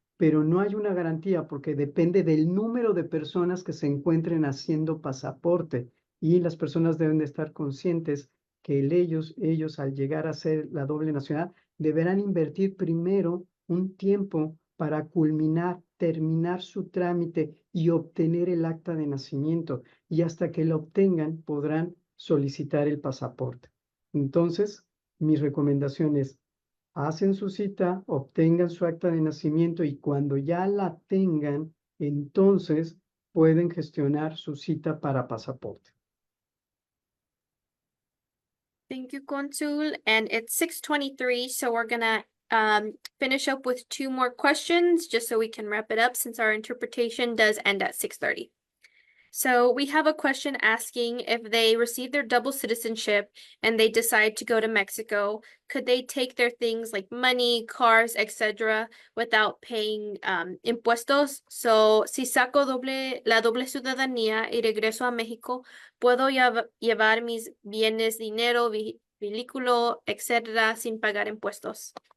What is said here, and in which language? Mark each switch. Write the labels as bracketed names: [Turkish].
[Spanish] pero no hay una garantía porque depende del número de personas que se encuentren haciendo pasaporte y las personas deben de estar conscientes que ellos al llegar a ser la doble nacionalidad deberán invertir primero un tiempo para culminar, terminar su trámite y obtener el acta de nacimiento y hasta que lo obtengan podrán solicitar el pasaporte. Entonces, mi recomendación es, hacen su cita, obtengan su acta de nacimiento y cuando ya la tengan, entonces pueden gestionar su cita para pasaporte. [English] Thank you, Consul. And it's 6:23, so we're gonna finish up with 2 more questions just so we can wrap it up since our interpretation does end at 6:30. So we have a question asking if they receive their double citizenship and they decide to go to Mexico, could they take their things like money, cars, etc., without paying impuestos? [Spanish] So si saco la doble ciudadanía y regreso a México, ¿puedo llevar mis bienes, dinero, vehículo, etcétera, sin pagar impuestos?